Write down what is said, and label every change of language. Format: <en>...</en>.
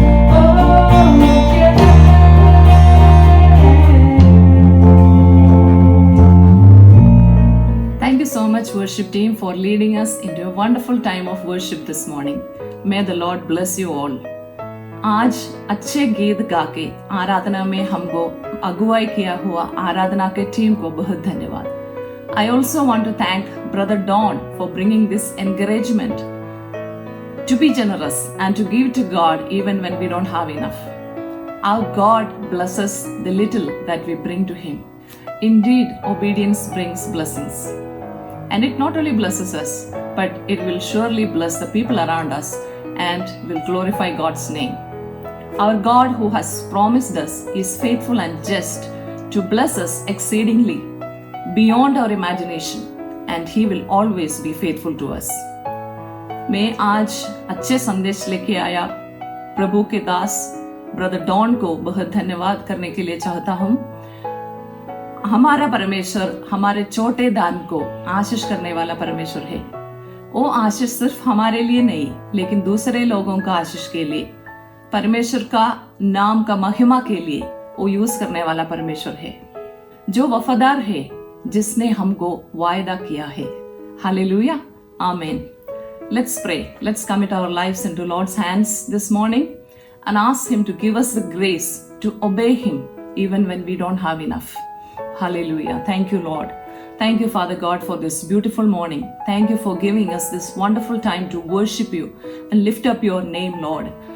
<en>Oh, yeah. Thank you so much, worship team, for leading us into a wonderful time of worship this morning. May the Lord bless you all.</en> <hi>आज अच्छे गीत गा के आराधना में हमको अगुवाई किया हुआ आराधना के टीम को बहुत धन्यवाद.</hi> <en>I also want to thank Brother Don for bringing this encouragement to be generous and to give to God even when we don't have enough. Our God blesses the little that we bring to Him. Indeed, obedience brings blessings. And it not only blesses us, but it will surely bless the people around us and will glorify God's name. Our God, who has promised us, is faithful and just to bless us exceedingly beyond our imagination, and He will always be faithful to us.</en> <hi>मैं आज अच्छे संदेश लेके आया प्रभु के दास brother don को बहुत धन्यवाद करने के लिए चाहता हूँ. हमारा परमेश्वर हमारे छोटे दान को आशीष करने वाला परमेश्वर है. वो आशीष सिर्फ हमारे लिए नहीं, लेकिन दूसरे लोगों का आशीष के लिए, परमेश्वर का नाम का महिमा के लिए वो यूज करने वाला परमेश्वर है, जो वफादार है, जिसने हमको वायदा किया है. हालेलुया, आमीन.</hi> <en>Let's pray. Let's commit our lives into Lord's hands this morning and ask Him to give us the grace to obey Him even when we don't have enough. Hallelujah. Thank you, Lord. Thank you, Father God, for this beautiful morning. Thank you for giving us this wonderful time to worship you and lift up your name, Lord.</en>